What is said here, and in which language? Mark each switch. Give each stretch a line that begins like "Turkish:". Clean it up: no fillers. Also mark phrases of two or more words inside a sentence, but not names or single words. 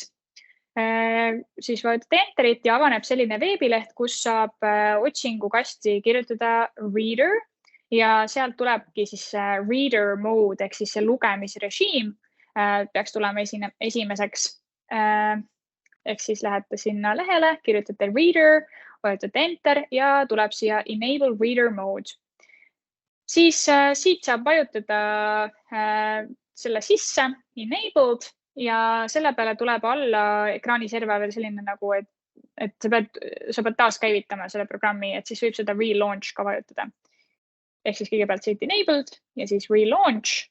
Estonian: Siis vajutate enterit ja avaneb selline veebileht, kus saab otsingukasti kirjutada reader ja sealt tulebki siis
English: reader mode
Estonian: ehk siis see lugemisrežiim peaks tulema esimeseks. Ehk siis lähete sinna lehele, kirjutate reader, vajutate enter ja tuleb siia
English: enable reader mode.
Estonian: Siis siit saab vajutada selle sisse enabled ja selle peale tuleb alla ekraani serva veel selline nagu, et sa pead taaskäivitama selle programmi, et siis võib seda relaunch ka vajutada. Ehk siis kõigepealt siit enabled ja siis relaunch.